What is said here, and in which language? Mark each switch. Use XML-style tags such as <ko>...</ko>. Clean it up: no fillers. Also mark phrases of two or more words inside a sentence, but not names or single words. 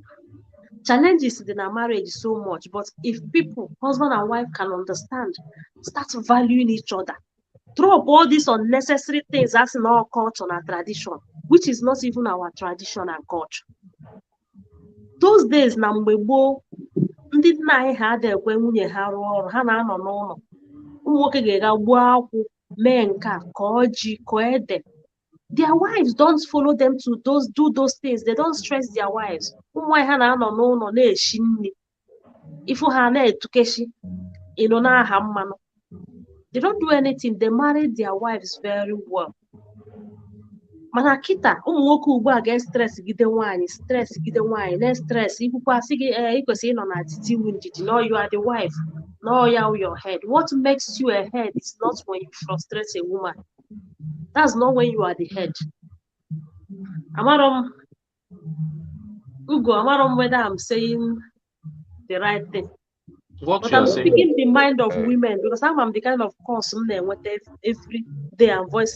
<en>Challenges in our marriage so much, but if people, husband and wife, can understand, start valuing each other, throw up all these unnecessary things that's in our culture and our tradition, which is not even our tradition and culture. Those days,</en> <ig>ndị nna anyị ha ada ekwe nwunye ha rụọ ọrụ ha na-anọ n'ụlọ ụmụ nwoke ga-ega gbuo akwụ mee nke a ka ọjị ka ede.</ig> <en>Their wives don't follow them to do those things. They don't stress their wives.</en> <ig>Ụmụ nwaanyị ha na-anọ n'ụlọ na-eshi nri ifu ha na-etukeshi ịnọ n'aha mmanụ.</ig> <en>They don't do anything. They marry their wives very well.</en> <ig>Mana kita ụmụ nwoke ugbu a ga-stress gide nwaanyị na-stress ikwukwa sị gị ikwesịrị ịnọ na titi ndidi.</ig> <en>No, you are the wife. No, your head. What makes you a head is not when you frustrate a woman. That's not when you are the head. Amarom whether I'm saying the right thing. But I'm speaking the mind of women because I'm the kind of person with every day and voice.</en>